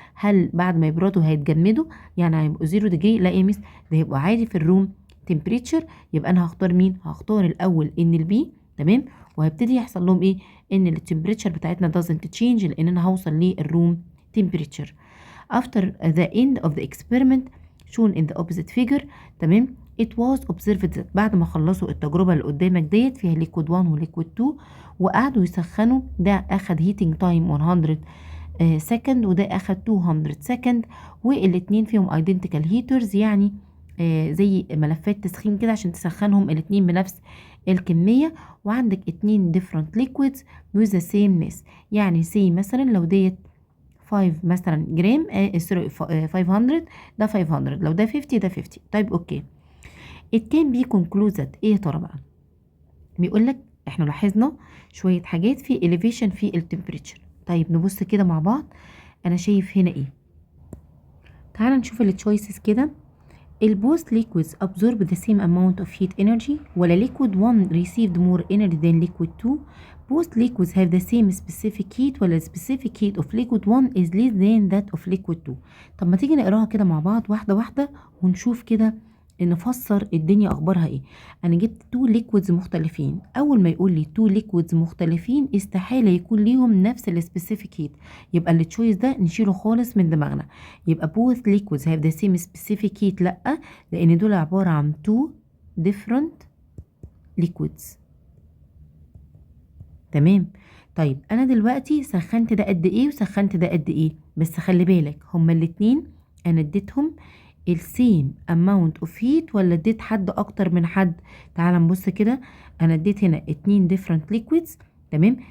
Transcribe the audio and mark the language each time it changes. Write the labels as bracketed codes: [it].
[ar] هل بعد ما يبردوا هيتجمدوا يعني هيبقوا 0 ديجري؟ لا يا مس، ده هيبقوا عادي في الروم تمبريتشر. يبقى انا هختار مين؟ هختار الاول ان البي. تمام. وهبتدي يحصل لهم ايه؟ ان التمبريتشر بتاعتنا [en] doesn't change [ar] لان انا هوصل للروم تمبريتشر. [en] after the end of the experiment shown in the opposite figure. [ar] تمام. [en] it was observed that [ar] بعد ما خلصوا التجربة اللي قدامك ديت فيها liquid 1 و liquid 2 وقعدوا يسخنوا، ده اخد [en] heating time [ar] 100 سكند وده اخد 200 سكند، والاتنين فيهم [en] identical heaters، [ar] يعني زي ملفات تسخين كده عشان تسخنهم الاتنين بنفس الكمية. وعندك اتنين [en] different liquids with the same mass، [ar] يعني سي مثلا لو ديت 5 مثلا جرام سوري 500 ده 500، لو ده 50 ده 50. طيب اوكي. [en] it can be concluded [ar] ايه يا ترى بقى؟ بيقول لك احنا لاحظنا شويه حاجات في elevation في التمبريتشر. طيب نبص كده مع بعض، انا شايف هنا ايه؟ تعال نشوف التشويسز كده. [en] البوث liquids absorb the same amount of heat energy [ar] ولا [en] liquid 1 received more energy than liquid 2. both liquids have the same specific heat [ar] ولا [en] specific heat of liquid 1 is less than that of liquid 2. [ar] طب ما تيجي نقراها كده مع بعض واحدة واحدة ونشوف كده نفسر الدنيا اخبارها ايه. انا جبت 2 liquids مختلفين، اول ما يقول لي 2 liquids مختلفين استحالة يكون ليهم نفس السبيسيفيك هيت، يبقى التشويس ده نشيله خالص من دماغنا. يبقى [en] both liquids have the same specific heat، [ar] لا، لان دول عبارة عن [en] 2 different liquids. [ar] تمام. طيب انا دلوقتي سخنت ده قد ايه وسخنت ده قد ايه، بس خلي بالك هما الاتنين انا اديتهم السيم اماونت اوف هيت ولا اديت حد اكتر من حد؟ تعال نبص كده، انا اديت هنا [en] 2 different liquids. [ar] تمام.